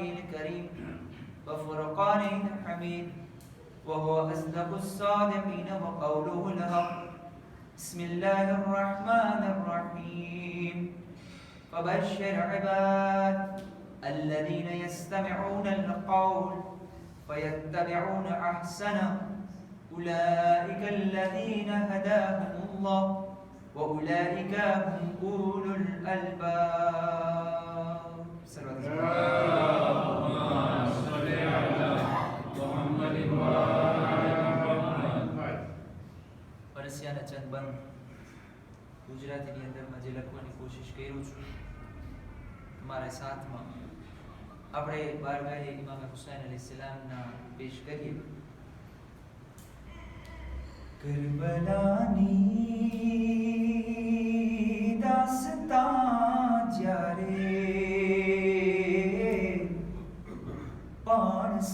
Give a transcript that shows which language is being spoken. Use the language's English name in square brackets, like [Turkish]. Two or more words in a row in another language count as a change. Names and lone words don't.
[Arabic] الكريم وفرقانه الحميد وهو أصدق الصادقين وقوله الحق بسم الله الرحمن الرحيم فبشر عباد الذين يستمعون القول فيتبعون أحسنه أولئك الذين هداهم الله وأولئك هم أولو الألباب اللهم صل على محمد وعلى محمد [Gujarati] પરસ્યાના ચંદબંધ ગુજરાતીની અંદરમાં જે લખવાની કોશિશ કર્યું છું તમારા સાથમાં આપણે બારગાહે ઇમામ હુસૈન અલૈહિસ્સલામના પેશ કરીએ કરબલાની દાસ્તાન જ્યારે પણ